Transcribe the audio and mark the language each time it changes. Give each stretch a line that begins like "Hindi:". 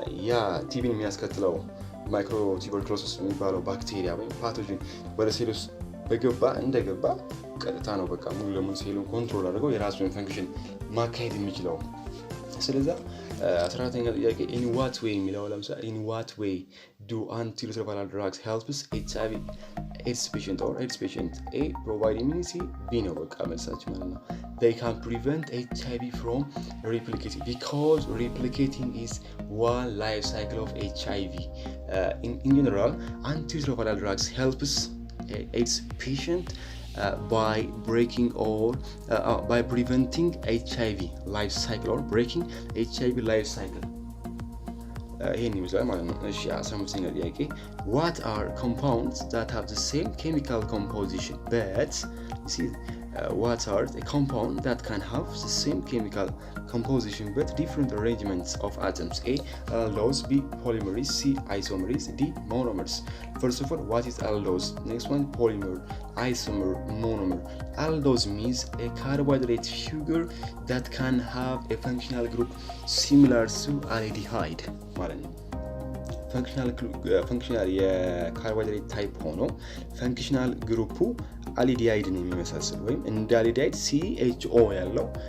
Amharic: ያ ቲቢን የሚያስከትለው ማይክሮ ቱበርኩሎሲስ የሚባለው ባክቴሪያ ወይም ፓቶጂን ወደ ሴል ውስጥ እንደገባ ቀጥታ ነው በቃ ሙሉ ለሙሉ ሴሉን ኮንትሮል አድርገው የራሱን ፈንክሽን ማካሄድ የሚችለው። ስለዚህ 14ኛ ጥያቄ
English: in what way የሚለው ለምሳሌ in what way do antiretroviral drugs helps HIV AIDS patient or AIDS patient? A provide immunity, B
Amharic: ነው በቃ መልሳችን ማለት ነው።
English: They can prevent HIV from replicating because replicating is one life cycle of HIV. In general, antiretroviral drugs helps AIDS patient by breaking or by preventing HIV life cycle or breaking HIV life cycle.
Amharic: ይሄን ይመስላል ማለት ነው። እሺ 15ኛ ጥያቄ
English: what are compounds that have the same chemical composition but you see what are the compounds that can have the same chemical composition but different arrangements of atoms? A aldose, B polymerase, C isomerase, D monomers. First of all, what is aldose? Next one, polymer, isomer, monomer. Aldose means a carbohydrate sugar that can have a functional group similar to aldehyde
Amharic: ማለት ነው። ፈንክሽናል የካርቦሃይድሬት ታይፕ ሆኖ ፈንክሽናል ግሩፑ አልዲሃይድን የሚመሳሰል ወይም እንደ አልዲሃይድ CHO ያለው